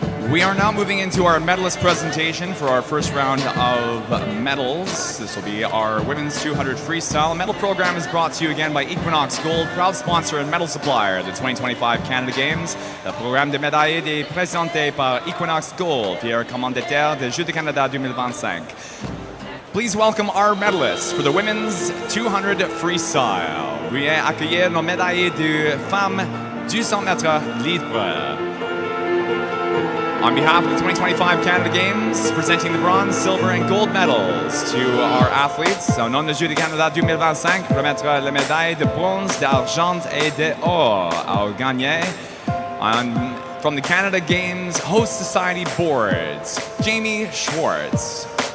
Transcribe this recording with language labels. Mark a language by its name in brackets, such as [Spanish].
[English] We are now moving into our medalist presentation for our first round of medals. This will be our women's 200 freestyle. The medal program is brought to you again by Equinox Gold, proud sponsor and medal supplier of the 2025 Canada Games. [French] Le programme de médailles est présenté par Equinox Gold, fier commanditaire des Jeux du Canada 2025. [English] Please welcome our medalists for the women's 200 freestyle. [French] Veuillez accueillir nos médaillés de femmes du 100 mètres libre. [English] On behalf of the 2025 Canada Games, presenting the bronze, silver, and gold medals to our athletes. [French] Au nom des Jeux du Canada 2025, remettre les médailles de bronze, d'argent et d'or aux gagnants. [English] From the Canada Games Host Society Boards, Jamie Schwartz.